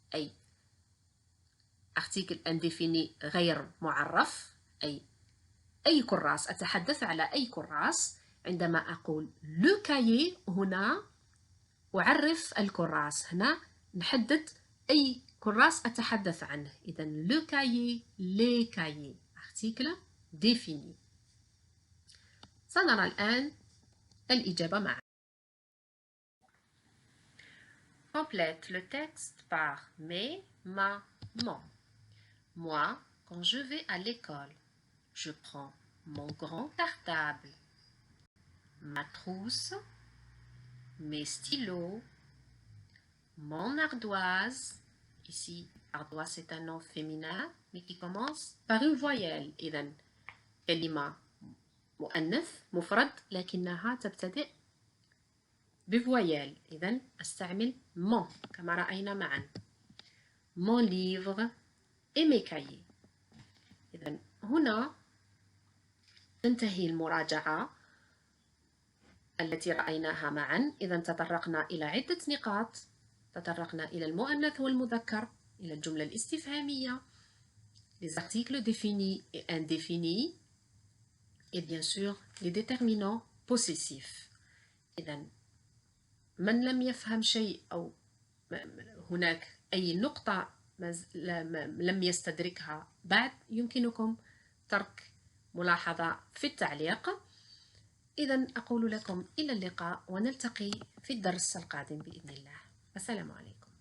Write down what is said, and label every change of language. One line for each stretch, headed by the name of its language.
Arabic: أي
French: article indéfini
Arabic: غير معرف أي كراس. أتحدث على أي كراس. عندما أقول
French: le cahier
Arabic: هنا أعرف الكراس. هنا نحدد أي كراس أتحدث عنه. إذن
French: le cahier, les cahiers. article défini.
Arabic: سنرى الآن الإجابة معا.
French: Complète le texte par mais, ma, mon. Moi, quand je vais à l'école, je prends mon grand cartable, ma trousse, mes stylos, mon ardoise. Ici, ardoise c'est un nom féminin, mais qui commence par une voyelle.
Arabic: إذن كلمة مؤنث مفرد لكنها تبتدئ بفويل. إذن أستعمل mon كما رأينا معا.
French: Mon livre et mes cahiers.
Arabic: إذن هنا تنتهي المراجعة التي رأيناها معا. إذن تطرقنا إلى عدة نقاط. تطرقنا إلى المؤنث والمذكر، إلى الجملة الاستفهامية،
French: les articles définis et indéfinis, et bien sûr les déterminants possessifs.
Arabic: إذن من لم يفهم شيء أو هناك أي نقطة لم يستدركها بعد، يمكنكم ترك ملاحظة في التعليق. إذن أقول لكم إلى اللقاء، ونلتقي في الدرس القادم بإذن الله. السلام عليكم.